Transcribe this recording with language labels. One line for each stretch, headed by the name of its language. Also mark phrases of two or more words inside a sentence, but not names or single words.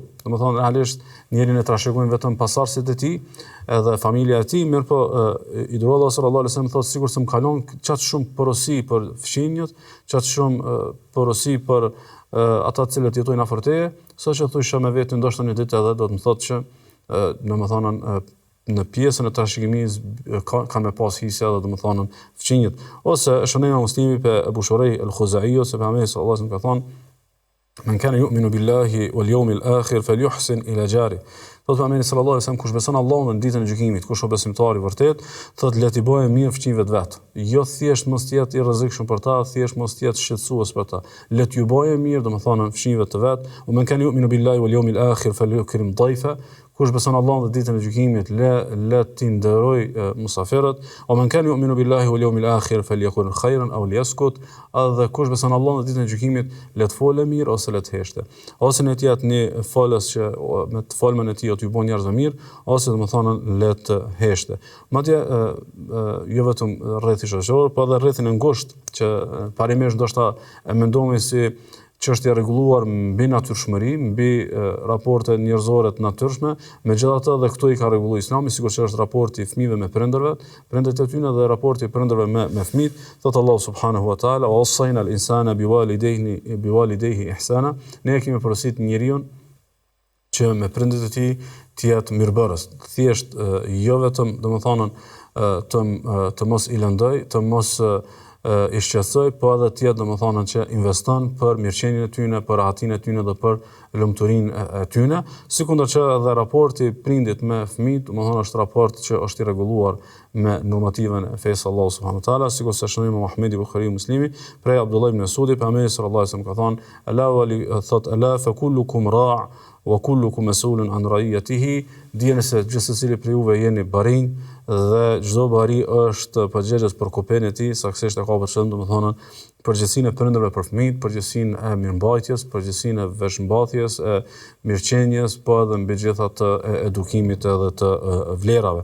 Albanian: Domethënë realisht njerin e trashëgojnë vetëm pasardhësit e tij, edhe familja e tij, mirëpo i dërguari Allahu
Arabic: صلى الله عليه وسلم
Albanian: thotë sikur se më kalon çaq shumë porosi për fqinjët, çaq shumë porosi për ata të cilët jetojnë afër teje, saqë thosha me veten ndoshta një ditë edhe do të më thotë që domethënë në pjesën e trashëgimisë kanë me pas hise edhe domethënë fqinjët. Ose shënojmë Muslimi pe Abu Shurayh al-Khuzai ose pejgamberi
Arabic: صلى الله عليه وسلم
Albanian: ka thonë:
Arabic: "من كان يؤمن بالله واليوم الآخر فليحسن إلى جاره."
Albanian: Thotë pejgamberi
Arabic: صلى الله عليه وسلم,
Albanian: kush beson Allahun dhe në ditën e gjykimit, kush është besimtar i vërtet, thotë le t'i bëjë mirë fqinjve të vet. Jo thjesht mos të jetë i rrezikshëm për ta, thjesht mos të jetë shqetësues për ta. Le t'ju bëjë mirë, domethënë fqinjve të vet.
Arabic: "ومن كان يؤمن بالله واليوم الآخر فليكرم ضيفه."
Albanian: Kush beson Allahun dhe ditën e gjykimit, le t'i nderoj musafirët.
Arabic: "ومن كان يؤمن بالله واليوم الآخر فليقل خيرا أو ليصمت."
Albanian: Edhe kush beson Allahun dhe ditën e gjykimit, le të folë mirë ose le të heshte. Ose ne të jetë një folës që me të folmën e tij t'ju bën njerëz të mirë, ose domethënë le të heshte. Madje jo vetëm rrethi shoqëror, por edhe rrethin e ngushtë që parimisht ndoshta e mendojmë si çështje rregulluar mbi natyrshmëri, mbi raporte njerëzore të natyrshme, megjithatë edhe këtu i ka rregulluar Islami, sikur që është raporti i fëmijëve me prindërve, prindërit e tyre dhe raporti i prindërve me fëmijët.
Arabic: Thot Allahu سبحانه وتعالى ووصينا الإنسان بوالديه إحسانا."
Albanian: Ne kemi porositur njeriu që me prindërit e tij të jetë mirëbërës. Thjesht jo vetëm domethënë të mos i lëndoj, të mos i shqetësoj, po edhe të jetë domethënë që investon për mirëqenien e tyre, për rahatin e tyre dhe për lumturinë e tyre, sikundërçë edhe raporti prindit me fëmijët, domethënë është raport që është i rregulluar me normativën e fesë Allahu
Arabic: سبحانه وتعالى,
Albanian: sikur se shënoi Muhamedi Buhariu Muslimi prej Abdullah ibn Mas'udi, pejgamberi
Arabic: صلى الله عليه وسلم
Albanian: ka thënë:
Arabic: "ألا فكلكم راع وكلكم مسؤول عن رعيته."
Albanian: Dijeni se gjithsesi prej juve jeni barinj dhe çdo bari është përgjegjës për kopën e tij, saktësisht e ka për qëllim domethënë përgjegjësinë e prindërve për fëmijët, përgjegjësinë e mirëmbajtjes, përgjegjësinë e veshmbathjes, e mirëqenies, po edhe mbi gjithatë e edukimit edhe të vlerave.